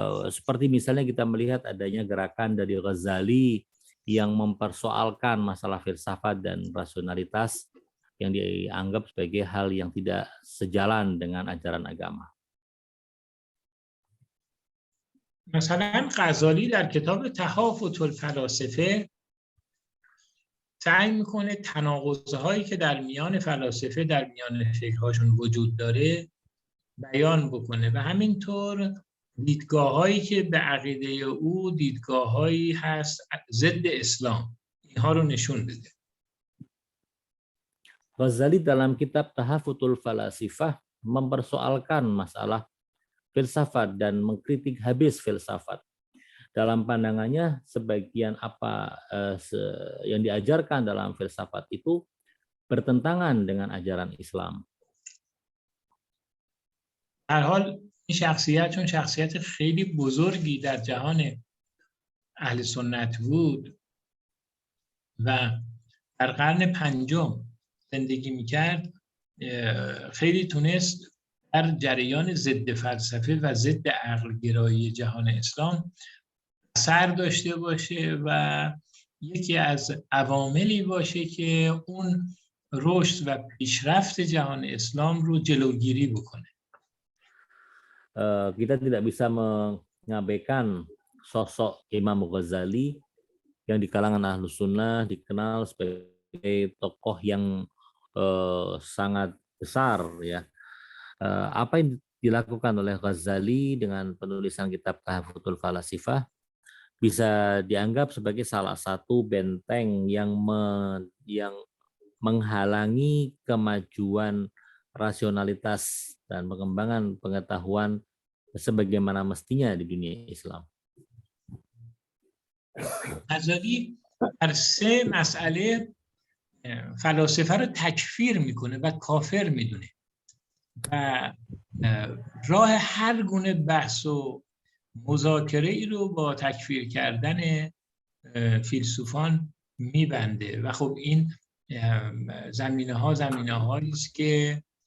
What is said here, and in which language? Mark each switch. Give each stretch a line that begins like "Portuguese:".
Indonesian: Seperti misalnya kita melihat adanya gerakan dari Ghazali yang mempersoalkan masalah filsafat dan rasionalitas yang dianggap sebagai hal yang tidak sejalan dengan ajaran agama.
Persian: مثلا غزالی در کتاب تحافت الفلاسفه سعی میکنه تناقض‌هایی که در میان فلاسفه در میان فکرهاشون وجود داره بیان بکنه و همینطور دیدگاه‌هایی که به عقیده او دیدگاه‌هایی هست ضد اسلام، اینها رو نشون بده.
Indonesian: Ghazali dalam kitab Tahafutul Falasifah mempersoalkan masalah filsafat dan mengkritik habis filsafat. Dalam pandangannya, sebagian apa yang diajarkan dalam filsafat itu bertentangan dengan ajaran Islam.
Persian: هر حال این شخصیت چون شخصیت خیلی بزرگی در جهان اهل سنت بود و در قرن پنجم زندگی میکرد، خیلی تونست در جریان ضد فلسفه و ضد عقل گرایی جهان اسلام اثر داشته باشه و یکی از عواملی باشه که اون رشد و پیشرفت جهان اسلام رو جلوگیری بکنه.
Indonesian: Kita tidak bisa mengabaikan sosok Imam Ghazali yang di kalangan Ahlus Sunnah dikenal sebagai tokoh yang sangat besar, ya. Apa yang dilakukan oleh Ghazali dengan penulisan kitab Tahafutul Falasifah bisa dianggap sebagai salah satu benteng yang menghalangi kemajuan rasionalitas dan pengembangan pengetahuan sebagaimana mestinya di dunia Islam.
Persian: غزالی در سه مسئله فلاسفه رو تکفیر میکنه و کافر میدونه و راه هر گونه بحث و مذاکره ای رو با تکفیر کردن فیلسوفان میبنده و خب این زمینه هایی است که